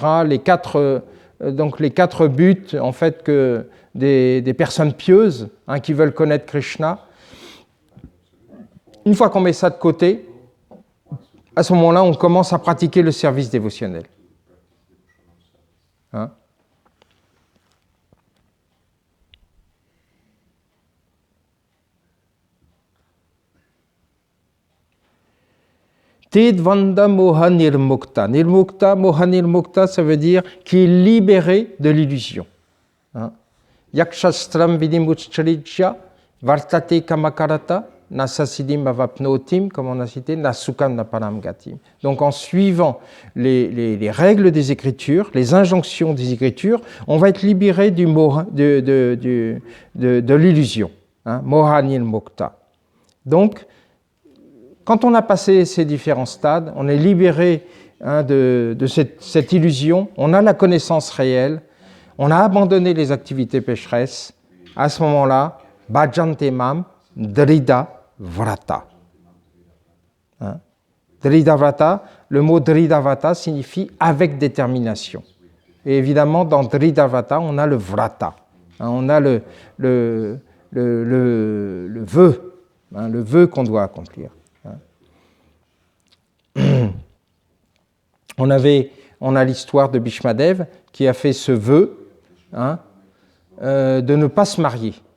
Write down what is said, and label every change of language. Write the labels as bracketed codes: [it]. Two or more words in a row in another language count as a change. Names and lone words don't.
[fr] Les quatre buts, en fait, que des personnes pieuses, hein, qui veulent connaître Krishna. Une fois qu'on met ça de côté, à ce moment-là, on commence à pratiquer le service dévotionnel. Hein? [sa] Tedvanda moha nirmukta. Nirmukta, moha nirmukta, [fr] ça veut dire qui est libéré de l'illusion. [sa] Yakshastram vidimuchcharijya vartate kamakarata nasasidim avapnotim, [fr] comme on a cité, [sa] nasukam naparam gatim. [fr] Donc en suivant les règles des Écritures, les injonctions des Écritures, on va être libéré de l'illusion. [sa] Moha nirmukta. [fr] Donc, quand on a passé ces différents stades, on est libéré, hein, de cette illusion, on a la connaissance réelle, on a abandonné les activités pécheresses. À ce moment-là, [sa] bhajante mam drida vrata. Hein? Drida vrata, [fr] le mot [sa] drida vrata [fr] signifie avec détermination. Et évidemment, dans [sa] drida vrata, [fr] on a le vrata. Hein, on a le vœu, hein, le vœu qu'on doit accomplir. On a l'histoire de Bhishmadev qui a fait ce vœu, hein, de ne pas se marier.